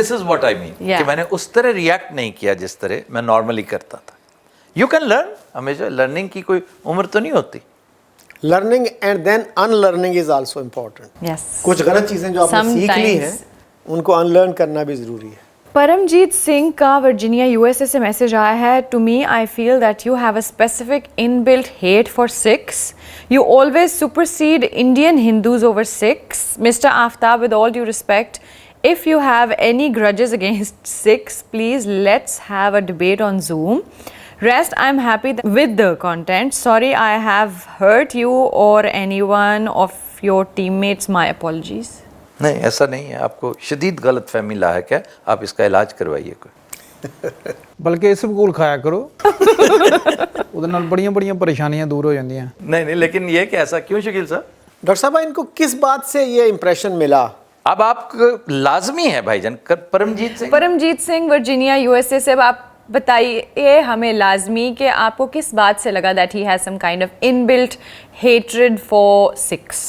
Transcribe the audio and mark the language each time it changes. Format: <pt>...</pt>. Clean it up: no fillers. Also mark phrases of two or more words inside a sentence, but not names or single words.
<en>this is what I mean,</en> <ur>کہ میں نے اس طرح ریئیکٹ نہیں کیا جس طرح میں نارملی کرتا تھا.</ur> <en>you can learn,</en> <ur>ہمیشہ لرننگ کی کوئی عمر تو نہیں ہوتی.</ur> <en>learning and then unlearning is also important. Yes.</en> <ur>کچھ غلط چیزیں جو آپ نے سیکھ لی ہیں ان کو</ur> <en>unlearn</en> <ur>کرنا بھی ضروری ہے. پرمجیت سنگھ کا ورجینیا یو ایس اے سے میسج آیا ہے.</ur> <en>To me I feel that you have a specific inbuilt hate for Sikhs. You always supersede Indian Hindus over Sikhs. Mister Aftab, with all due respect, if you have any grudges against Sikhs, please let's have a debate on Zoom. Rest, I'm happy with the content. Sorry I have hurt you or anyone of your teammates. My apologies.</en> <ur>نہیں ایسا نہیں ہے, آپ کو شدید غلط فہمی لاحق ہے, آپ اس کا علاج کروائیے کوئی.</ur> <pa>ਬਲਕਿ ਇਸਬਗੋਲ ਖਾਇਆ ਕਰੋ, ਉਹਦੇ ਨਾਲ ਬੜੀਆਂ ਬੜੀਆਂ ਪਰੇਸ਼ਾਨੀਆਂ ਦੂਰ ਹੋ ਜਾਂਦੀਆਂ.</pa> <ur>نہیں لیکن یہ کہ ایسا کیوں شکیل صاحب؟ ڈاکٹر صاحب ان کو کس بات سے یہ امپریشن ملا؟ اب آپ کو لازمی ہے بھائی جان, پرمجیت سنگھ. پرمجیت سنگھ ورجینیا یو ایس اے سے. آپ بتائیے ہمیں لازمی کہ آپ کو کس بات سے لگا</ur> <en>that he has some kind of inbuilt hatred for Sikhs.</en>